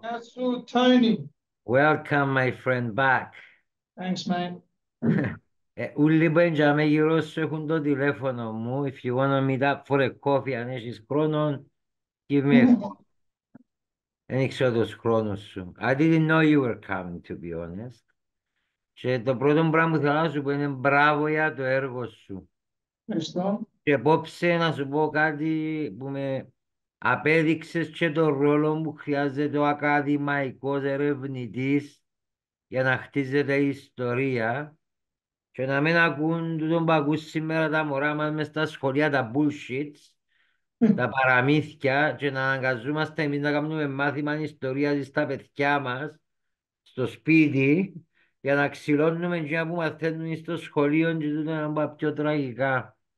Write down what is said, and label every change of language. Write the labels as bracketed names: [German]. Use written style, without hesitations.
[Greek] Γεια σου, Tony. [English] Welcome, my friend, back. Thanks, man. [Greek] Ούλοι μπέντζαμε γύρω σου έχουν το τηλέφωνο μου. [English] If you want to meet up for a coffee, [Greek] αν έχεις χρόνο, [English] give me a call. [Greek] Δεν ήξερα τους χρόνους σου. [English] I didn't know you were coming, to be honest. [Greek] Και το πρώτο πράγμα που θέλω να σου πω είναι μπράβο για το έργο σου. Ευχαριστώ. Και απόψε να σου πω κάτι που με απέδειξες και το ρόλο που χρειάζεται ο ακαδημαϊκός ερευνητής για να χτίζεται η ιστορία και να μην ακούν τούτον που ακούς σήμερα τα μωρά μας μες στα σχολεία, τα bullshits, τα παραμύθια και να αναγκαζόμαστε εμείς να κάνουμε μάθημα ιστορίας στα παιδιά μας, στο σπίτι, για να ξυλώνουμε και να που μαθαίνουν στο σχολείο και τούτο να πάει πιο τραγικά.